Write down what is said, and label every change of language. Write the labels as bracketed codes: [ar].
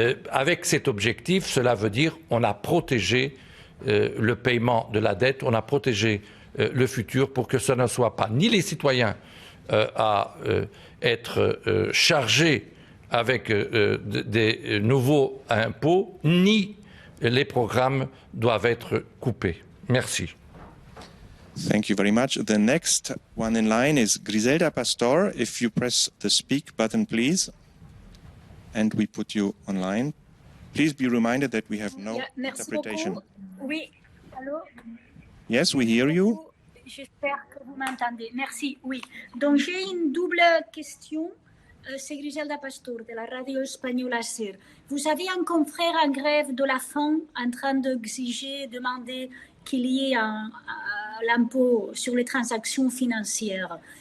[fr] Avec cet objectif, cela veut dire qu'on a protégé le paiement de la dette, on a protégé le futur pour que ce ne soit pas ni les citoyens à être chargés avec des nouveaux impôts, ni les programmes doivent être coupés. Merci. [en] Thank you very much. The next one in line is Griselda Pastor. If you press the speak button, please, and we put you online. Please be reminded that we have no interpretation. [fr] Beaucoup. Oui, allô? [en] Yes, we hear you. [fr] J'espère que vous m'entendez. Merci, oui. Donc j'ai une double question. C'est Griselda Pastor de la radio espagnole SER. Vous avez un confrère en grève de la faim en train d'exiger, demander qu'il y ait l'impôt sur les transactions financières.